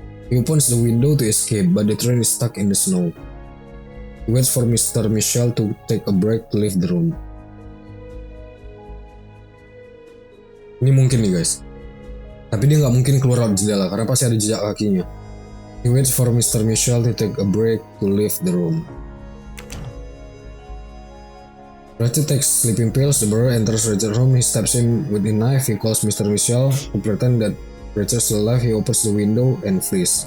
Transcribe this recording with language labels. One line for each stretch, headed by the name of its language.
English: He opens the window to escape, but the train is stuck in the snow. He waits for Mr. Michel to take a break to leave the room.
Indonesian: Ini mungkin nih guys. Tapi dia nggak mungkin keluar lewat jendela karena pasti ada jejak kakinya.
English: He waits for Mr. Michel to take a break to leave the room. Ratchet takes sleeping pills. The murderer enters Ratchet's room. He stabs him with a knife. He calls Mr. Michel to pretend that Ratchet's still alive. He opens the window and flees.